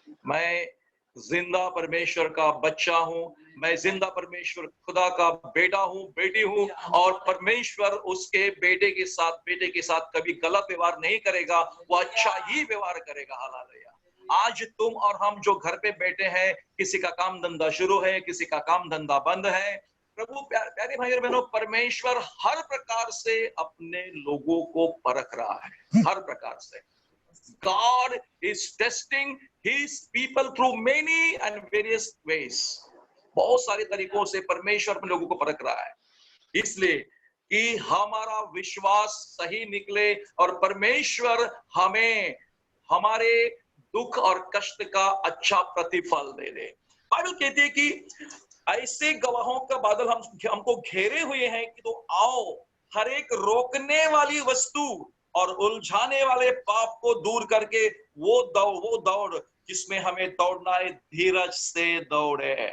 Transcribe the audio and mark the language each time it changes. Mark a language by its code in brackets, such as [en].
[hi] मैं जिंदा परमेश्वर का बच्चा हूँ, मैं जिंदा परमेश्वर खुदा का बेटा हूँ, बेटी हूँ, और परमेश्वर उसके बेटे के साथ कभी गलत व्यवहार नहीं करेगा, वो अच्छा ही व्यवहार करेगा। हालेलुया। आज तुम और हम जो घर पे बैठे हैं, किसी का काम धंधा शुरू है, किसी का काम धंधा बंद है, प्रभु प्यारे भाई और बहनों, परमेश्वर हर प्रकार से अपने लोगों को परख रहा है, हर प्रकार से। [en] God is testing his people through many and various ways. [hi] बहुत सारे तरीकों से परमेश्वर अपने लोगों को परख रहा है, इसलिए कि हमारा विश्वास सही निकले और परमेश्वर हमें हमारे दुख और कष्ट का अच्छा प्रतिफल दे दे। बाइबल कहती है कि ऐसे गवाहों का बादल हमको घेरे हुए हैं कि तो आओ हर एक रोकने वाली वस्तु और उलझाने वाले पाप को दूर करके वो दौड़ जिसमें हमें दौड़ना है, धीरज से दौड़े।